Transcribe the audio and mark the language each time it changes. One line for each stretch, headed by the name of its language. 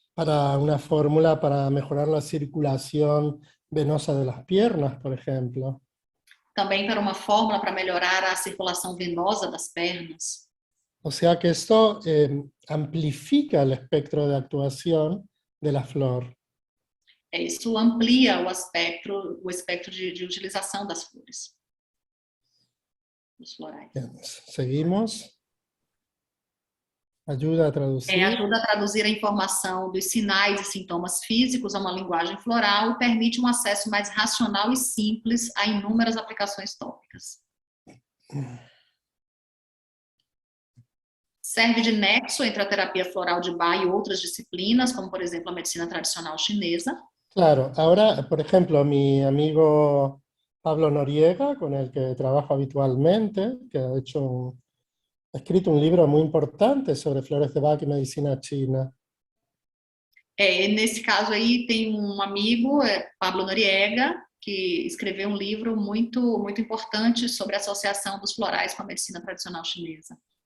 Spanish: Para una fórmula para mejorar la circulación venosa de las piernas, por ejemplo.
Portuguese: Também para uma fórmula para melhorar a circulação venosa das pernas.
Spanish: O sea que esto amplifica el espectro de actuación de la flor.
Portuguese: Isso amplia o espectro de utilização das flores. Dos florais.
Spanish: Bien, seguimos. Ayuda a traducir.
Portuguese: Ajuda a traduzir a informação dos sinais e sintomas físicos a uma linguagem floral e permite um acesso mais racional e simples a inúmeras aplicações tópicas. Serve de nexo entre a terapia floral de Bach e outras disciplinas, como, por exemplo, a medicina tradicional chinesa.
Spanish: Claro, ahora, por ejemplo, mi amigo Pablo Noriega, con el que trabajo habitualmente, que ha escrito un libro muy importante sobre flores de Bach y medicina china.
Portuguese: Nesse caso aí tem um amigo, Pablo Noriega, que escreveu um livro muito, muito importante sobre a associação dos florais com a medicina tradicional chinesa.